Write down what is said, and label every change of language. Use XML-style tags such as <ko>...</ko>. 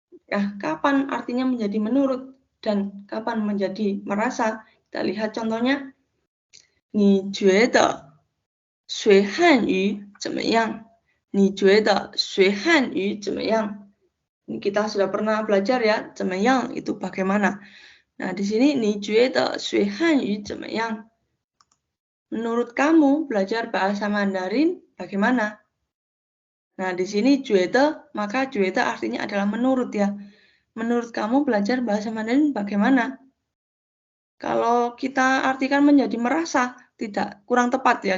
<id>Nah, kapan artinya menjadi menurut dan kapan menjadi merasa?</id> <zh>Kita lihat contohnya. 你觉得学汉语怎么样？你觉得学汉语怎么样？</zh> <id>Kita sudah pernah belajar ya, 怎么样 itu bagaimana.</id> <zh>Nah, di sini 你觉得学汉语怎么样?</zh> <id>Menurut kamu belajar bahasa Mandarin bagaimana? Nah, di sini 觉得, maka 觉得 artinya adalah menurut ya. Menurut kamu belajar bahasa Mandarin bagaimana? Kalau kita artikan menjadi merasa, tidak, kurang tepat ya.</id>